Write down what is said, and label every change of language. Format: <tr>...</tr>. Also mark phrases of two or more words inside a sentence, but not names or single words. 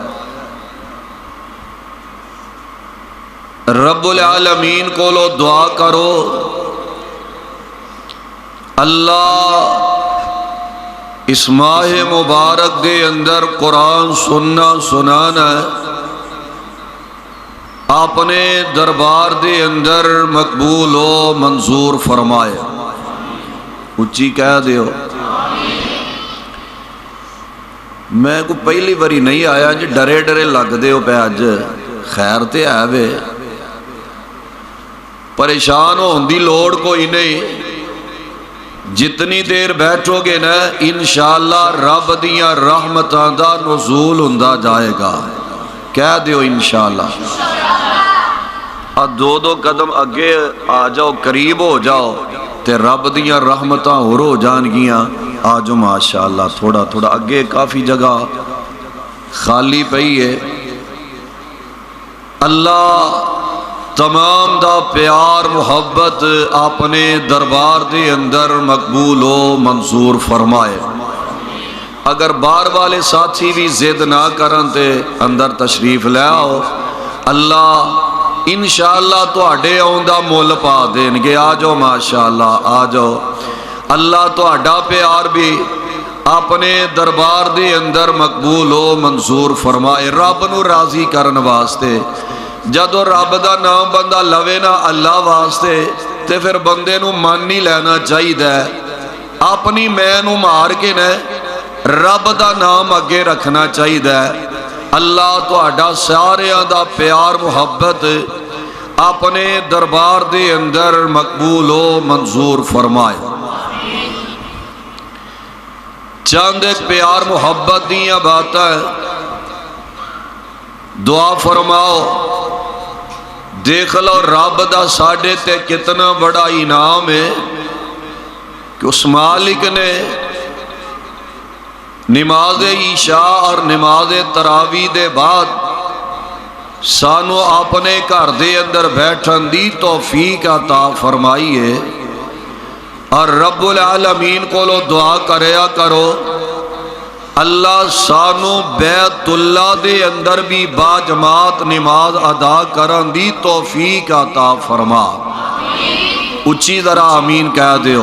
<pa>رب العالمین کو لو دعا کرو اللہ اس ماہ مبارک دے اندر قرآن سننا سنانا اپنے دربار دے اندر مقبول و منظور فرمائے، اچھی کہہ دیو۔ میں کو پہلی باری نہیں آیا جی، ڈرے ڈرے لگ دیو پہ اج، خیر تے ہے وے، پریشان ہون دی لوڑ کوئی نہیں، جتنی دیر بیٹھو گے نا انشاءاللہ رب دیاں رحمتاں دا نزول ہوندا جائے گا، کہہ دیو انشاءاللہ۔ دو دو قدم اگے آ جاؤ، قریب ہو جاؤ تے رب دیاں رحمتاں ہو جان گیاں، آ جاؤ ماشاءاللہ، تھوڑا تھوڑا اگے کافی جگہ خالی پئی ہے۔ اللہ تمام دا پیار محبت اپنے دربار دے اندر مقبول و منظور فرمائے۔ اگر باہر والے ساتھی بھی ضد نہ کرن تے اندر تشریف لے آؤ، اللہ انشاءاللہ تواڈے آؤن دا مول پا دین گے، آ جاؤ ماشاءاللہ، آ جاؤ۔ اللہ تواڈا پیار بھی اپنے دربار دے اندر مقبول و منظور فرمائے، رب نو راضی کرن واسطے۔ جدو رب دا نام بندہ لوے نا اللہ واسطے تے پھر بندے نو مان نہیں لینا چاہیے، اپنی میں نو مار کے نے رب دا نام اگے رکھنا چاہیے۔ اللہ تہاڈا ساریاں دا پیار محبت اپنے دربار دے اندر مقبول و منظور فرمائے۔ چند ایک پیار محبت دیاں باتاں دعا فرماؤ، دیکھ لو رب دا ساڈے تے کتنا بڑا انعام ہے کہ اس مالک نے نماز عشاء اور نماز تراویح دے بعد سانو اپنے گھر دے اندر بیٹھن دی توفیق عطا فرمائی ہے، اور رب العالمین کو لو دعا کریا کرو اللہ سانو بیت اللہ دے اندر بھی با جماعت نماز ادا کرن دی توفیق عطا فرما، اچھی ذرا آمین کہہ دیو۔</pa>